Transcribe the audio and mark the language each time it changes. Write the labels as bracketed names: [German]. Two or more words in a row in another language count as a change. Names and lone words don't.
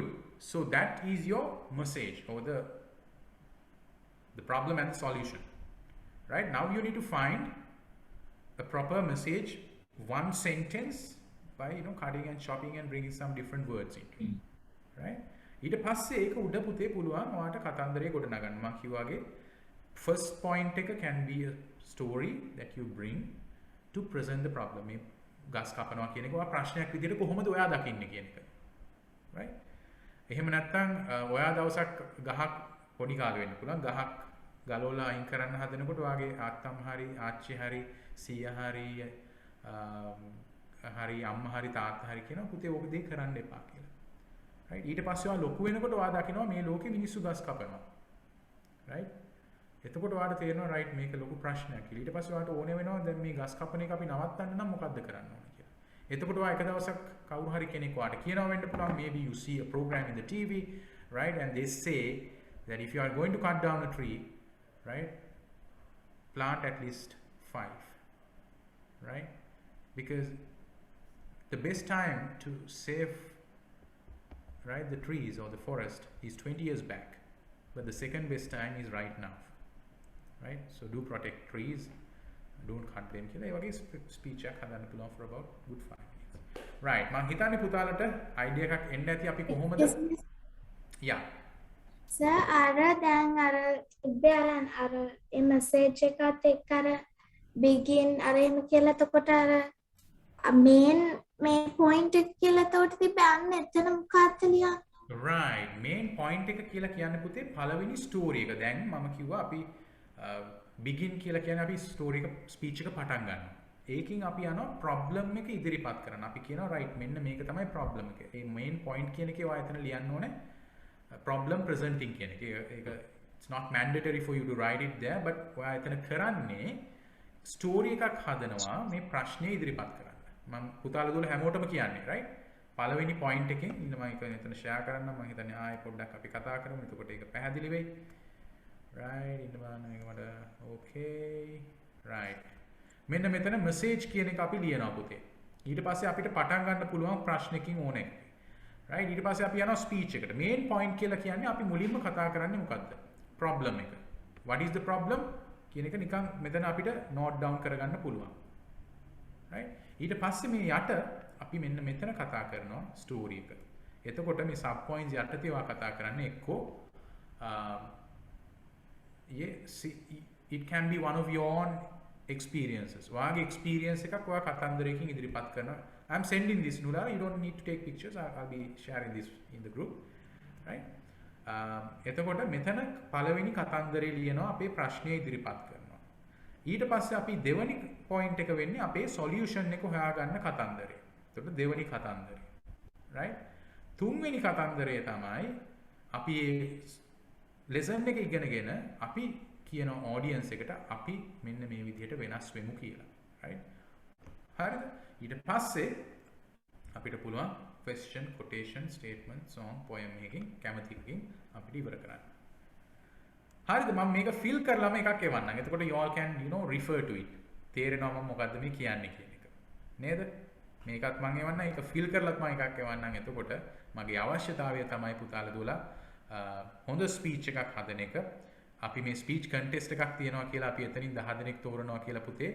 [English] So that is your message or the problem and the solution. Right, now you need to find a proper message, one sentence by cutting and chopping and bringing some different words into it. Right? [Sinhala] ඊට පස්සේ ඒක උඩ පුතේ පුළුවන් ඔයාට කතන්දරේ ගොඩ නගන්න. මම කිව්වාගේ [English] first point එක can be a story that you bring to present the problem. [Sinhala] මේ ගස් කපනවා කියන එක ඔයා ප්‍රශ්නයක් විදිහට කොහොමද ඔයා දකින්නේ කියන එක. [English] right? [Sinhala] එහෙම නැත්නම් ඔයා දවසක් ගහක් පොඩි කාලේ වෙන්න පුළුවන් ගහක් ගලවලා අයින් කරන්න හදනකොට ඔයාගේ ආත්තම් හරි ආච්චි හරි සීයා හරි අම්මා හරි තාත්තා හරි කියනවා පුතේ ඕක දෙය කරන්න එපා කියලා. [English] right? [Sinhala] ඊට පස්සේ ඔයා ලොකු වෙනකොට ඔයා දකිනවා මේ ලෝකෙ මිනිස්සු ගස් කපනවා. right? එතකොට ඔයාට තේරෙනවා right මේක ලොකු ප්‍රශ්නයක් කියලා. ඊට පස්සේ ඔයාට ඕනේ වෙනවා දැන් මේ ගස් කපන එක අපි නවත්තන්න නම් මොකද්ද කරන්න ඕනේ කියලා. එතකොට ඔයා එක දවසක් කවුරු හරි කෙනෙක් ඔයාට කියනවා වෙන්න පුළුවන් [English] maybe you see a program in the TV, right? And they say that if you are going to cut down a tree, right, plant at least 5, right? Because the best time to save, right, the trees or the forest is 20 years back, but the second best time is right now, right? So do protect trees, don't cut them. [Sinhala] කියලා ඒ වගේ ස්පීච් එකක් හදන්න පුළුවන් [English] for about good 5 minutes. right, [Sinhala] මම හිතන්නේ පුතාලට අයිඩියා එකක් එන්න ඇති අපි කොහොමද yeah. sir අර දැන් අර ඉබ්බේ අර ඒ මැසේජ් එකත් එක්ක අර begin අර එහෙම කියලා එතකොට අර [English] main point [Sinhala] එක කියලා එතකොට තිබ්බන්නේ එතන මොකක්ද ලියන්නේ? right, [English] main point [Sinhala] එක කියලා කියන්නේ පුතේ පළවෙනි ස්ටෝරි එක. දැන් මම කිව්වා අපි begin කියලා කියන්නේ අපි ස්ටෝරි එක ස්පීච් එක පටන් ගන්නවා. ඒකින් අපි යනවා problem එක ඉදිරිපත් කරන්න. අපි කියනවා right මෙන්න මේක තමයි problem එක. ඒ [English] main point [Sinhala] කියන එකේ ඔයා එතන ලියන්න ඕනේ [English] problem presenting [Sinhala] කියන එක. ඒක [English] it's not mandatory for you to write it there, but [Sinhala] ඔයා එතන කරන්නේ ස්ටෝරි එකක් හදනවා මේ ප්‍රශ්නේ ඉදිරිපත් කරන්න. මම පුතාලා දුවලා හැමෝටම කියන්නේ right පළවෙනි point එකෙන් ඉන්න මම ඒක එතන share කරන්න මම හිතන්නේ ආයෙ පොඩ්ඩක් අපි කතා කරමු. එතකොට ඒක පැහැදිලි වෙයි. right ඉන්න බලන්න මේක මට [English] okay right [Sinhala] මෙන්න මෙතන message කියන එක අපි ලියනවා පුතේ. ඊට පස්සේ අපිට පටන් ගන්න පුළුවන් ප්‍රශ්නකින් ඕනේ. right ඊට පස්සේ අපි යනවා speech එකට. [English] main point [Sinhala] කියලා කියන්නේ අපි මුලින්ම කතා කරන්නේ මොකද්ද? problem එක. [English] what is the problem [Sinhala] කියන එක නිකන් මෙතන අපිට [English] note down [Sinhala] කරගන්න පුළුවන්. right ඊට පස්සේ මේ යට අපි මෙන්න මෙතන කතා කරනවා ස්ටෝරි එක. එතකොට මේ [English] sub points [Sinhala] යටතේ ඔයා කතා කරන්නේ එක්කෝ [English] it can be one of your own experiences. [Sinhala] ඔයාගේ experience එකක් ඔයා කතන්දරයකින් ඉදිරිපත් කරනවා. [English] I'm sending this, Nula. You don't need to take pictures. I'll be sharing this in the group. Right? [Sinhala] එතකොට මෙතන පළවෙනි කතන්දරේ ලියනවා අපේ ප්‍රශ්නය ඉදිරිපත් කරනවා. ඊට පස්සේ අපි දෙවෙනි point එක වෙන්නේ අපේ solution එක හොයාගන්න කතන්දරේ. එතකොට දෙවෙනි කතන්දරේ. Right? තුන්වෙනි කතන්දරය තමයි අපි lesson එක ඉගෙනගෙන අපි කියන audience එකට අපි මෙන්න මේ විදිහට වෙනස් වෙමු කියලා. Right? හරිද? ඊට පස්සේ අපිට පුළුවන් [English] question, quotation, statement, song, poem [Sinhala] එකකින් කැමති එකකින් අපිට ඉවර කරන්න. හරිද? මම මේක fill කරලාම එකක් එවන්නම්. එතකොට [English] you all can refer to it. [Sinhala] තේරෙනවා මම මොකද්ද මේ කියන්නේ කියන එක. නේද? මේකත් මම එවන්නම්. ඒක fill කරලත් මම එකක් එවන්නම්. එතකොට මගේ අවශ්‍යතාවය තමයි පුතාලා දුවලා හොඳ ස්පීච් එකක් හදන එක. අපි මේ [English] speech contest [Sinhala] එකක් තියනවා කියලා අපි එතනින් 10 දෙනෙක් තෝරනවා කියලා පුතේ.